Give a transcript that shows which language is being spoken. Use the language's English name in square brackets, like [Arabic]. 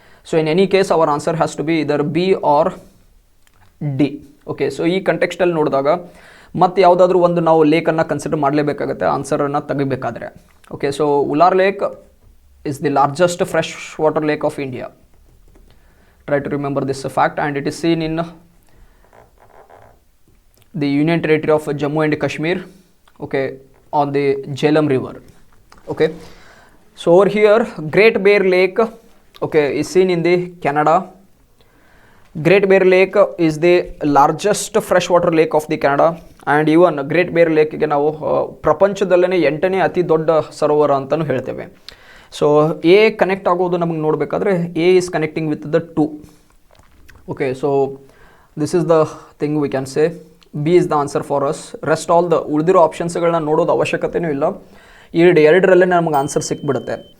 [English] So in any case our answer has to be either B or D. [Kannada] Okay, so ಈ ಕಂಟೆಕ್ಸ್ಟಲ್ಲಿ ನೋಡಿದಾಗ ಮತ್ತು ಯಾವುದಾದ್ರೂ ಒಂದು ನಾವು ಲೇಕನ್ನು consider ಮಾಡಲೇಬೇಕಾಗುತ್ತೆ ಆನ್ಸರನ್ನು ತೆಗಿಬೇಕಾದ್ರೆ. [English] Okay, so Wular lake is the largest fresh water lake of India. Try to remember this fact, and it is seen in the Union Territory of Jammu and Kashmir, okay, on the Jhelum River. Okay, so over here Great Bear Lake, okay, is seen in the Canada. Great Bear Lake is the largest freshwater lake of the Canada, and even Great Bear Lake ಗೆ [Kannada] ನಾವು ಪ್ರಪಂಚದಲ್ಲೇ 8ನೇ ಅತಿ ದೊಡ್ಡ ಸರೋವರ ಅಂತಲೂ ಹೇಳ್ತೇವೆ. So A connect ಆಗೋದು ನಮಗೆ ನೋಡಬೇಕಾದ್ರೆ [English] A is connecting with the 2. Okay, so this is the thing we can say B is the answer for us. [Kannada] Rest all the ಉಳಿದಿರೋ ಆಪ್ಷನ್ಸ್ಗಳನ್ನ ನೋಡೋದು ಅವಶ್ಯಕತೆಯೂ ಇಲ್ಲ, ಈ 2ರಲ್ಲೇ ನಮಗೆ ಆನ್ಸರ್ ಸಿಕ್ಬಿಡುತ್ತೆ.